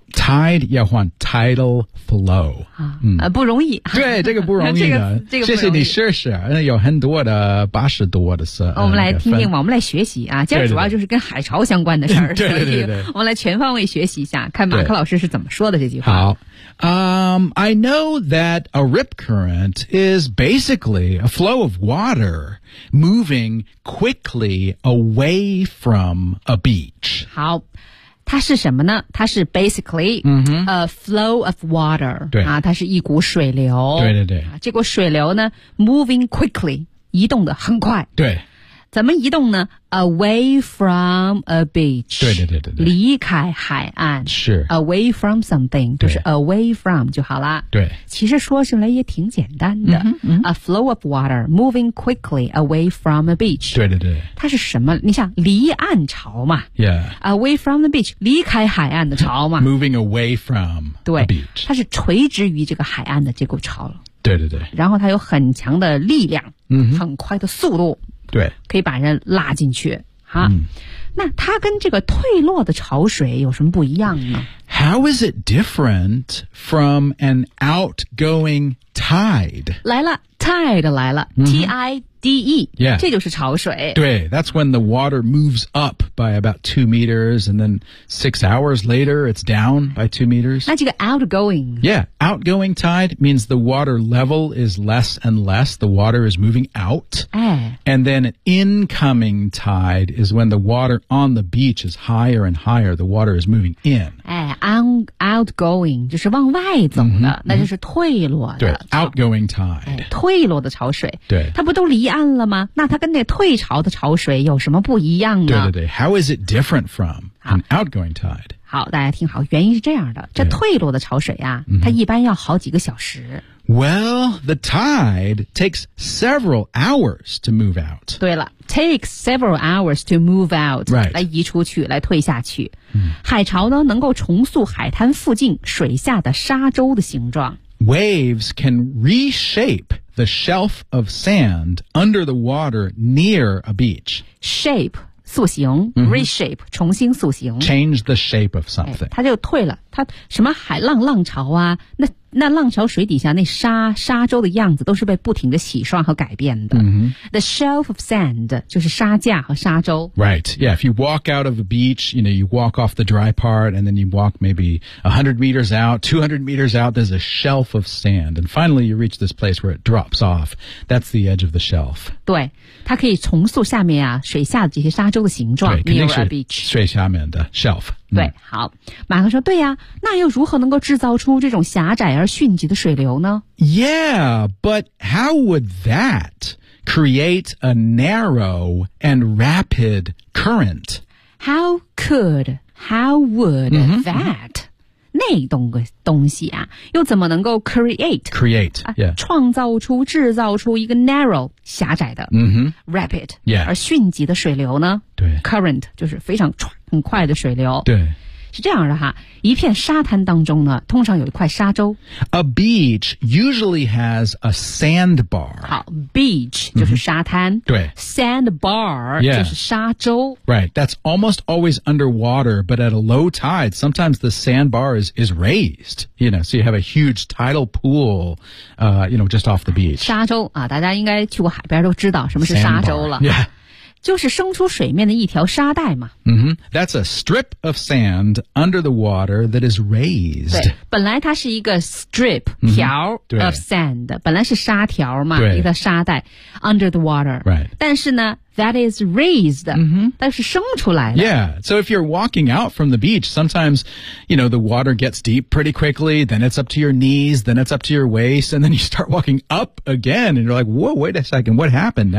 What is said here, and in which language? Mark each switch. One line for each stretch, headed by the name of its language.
Chinese: Tide 要换 tidal flow、不容易对这个不容易的、这个容易谢谢你试试有很多的八十多的事、我们来听听嘛我们来学习啊今天主要就是跟海潮相关的事儿对对对对我们来全方位学习一下看马克老师是怎么说的这句话
English: 好I know that a rip current is basically a flow of water moving quickly away from a beach
Chinese: 好它是什么呢它是
English: basically、a flow of water
Chinese: 对、它是一股水流对对对、这股水流呢
English: moving quickly
Chinese: 移动的很快对怎么移动呢
English: away from a beach
Chinese: 对对对对对离开海岸是
English: away from something 就是 away from 就好了
Chinese: 对其实说起来也挺简单的、
English: a flow of water moving quickly away from a beach
Chinese: 对对对它是什么你想离岸潮嘛
English: yeah away from the beach
Chinese: 离开海岸的潮嘛
English: moving away from
Chinese: 对
English: a beach
Chinese: 它是垂直于这个海岸的这股潮对对对然后它有很强的力量、很快的速度对可以把人拉进去哈、那它跟这个退落的潮水有什么不一样呢
English: How is it different from an outgoing tide?
Chinese: 来了 tide 来了、T-I-D-E、
English: yeah.
Chinese: 这就是潮水对
English: That's when the water moves up by about 2 meters and then 6 hours later it's down by 2 meters
Chinese: 那这个 outgoing
English: Yeah, outgoing tide means the water level is less and less the water is moving out、And then an incoming tide is when the water on the beach is higher and higher. The water is moving in.
Chinese: Outgoing 就是往外走的、那就是退落的。
English: 对 outgoing tide.、
Chinese: 退落的潮水。对。它不都离岸了吗那它跟那退潮的潮水有什么不一样呢对对对。
English: How is it different from an outgoing tide?
Chinese: 好大家听好原因是这样的。这退落的潮水啊它一般要好几个小时。
English: Well, the tide takes several hours to move out.
Chinese: 对了
English: takes several hours to move out. Right.
Chinese: 来移出去来退下去。海潮呢能够重塑海滩附近水下的沙洲的形状。
English: Waves can reshape the shelf of sand under the water near a beach.
Chinese: Shape, 塑形 reshape, 重新塑形。
English: Change the shape of something.、
Chinese: 它就退了。它什么海浪浪潮啊，那浪潮水底下那沙洲的样子都是被不停的洗刷和改变的。
English: Mm-hmm. The shelf of sand
Chinese: 就是沙架和沙洲。
English: Right, yeah, if you walk out of a beach, you know, you walk off the dry part and then you walk maybe 100 meters out, 200 meters out, there's a shelf of sand. And finally you reach this place where it drops off. That's the edge of the shelf.
Chinese: 对，它可以重塑下面啊水下的这些沙洲的形状。对，肯定是水下面的 shelf。对，好，马克说，对呀，那又如何能够制造出这种狭窄而迅疾的水流呢？
English: Yeah, but how would that create a narrow and rapid current? How would、mm-hmm. that
Chinese: 那东西啊又怎么能够
English: create、 yeah.
Chinese: 创造出制造出一个 narrow 狭窄的、
English: mm-hmm. rapid、 yeah.
Chinese: 而迅疾的水流呢？对， current 就是非常很快的水流。对，是这样的哈，一片沙滩当中呢通常有一块沙洲。
English: A beach usually has a sandbar.
Chinese: 好， beach 就是沙滩、
English: mm-hmm. 对， sandbar、 yeah.
Chinese: 就是沙洲。
English: Right, that's almost always underwater, but at a low tide sometimes the sandbar is raised, you know, so you have a huge tidal pool、you know, just off the beach.
Chinese: 沙洲啊，大家应该去过海边都知道什么是沙洲了。
English: sandbar, yeah.
Chinese: 就是生出水面的一条沙袋嘛。
English: Mm-hmm. That's a strip of sand under the water that is raised.
Chinese: 对，本来它是一个 strip, 条、mm-hmm.
English: of sand,
Chinese: 本来是沙条嘛，一个沙袋
English: under the water. Right.
Chinese: 但是呢
English: that is raised,、 mm-hmm.
Chinese: 但是生出来的。
English: Yeah, so if you're walking out from the beach, sometimes, you know, the water gets deep pretty quickly, then it's up to your knees, then it's up to your waist, and then you start walking up again, and you're like, whoa, wait a second, what happened?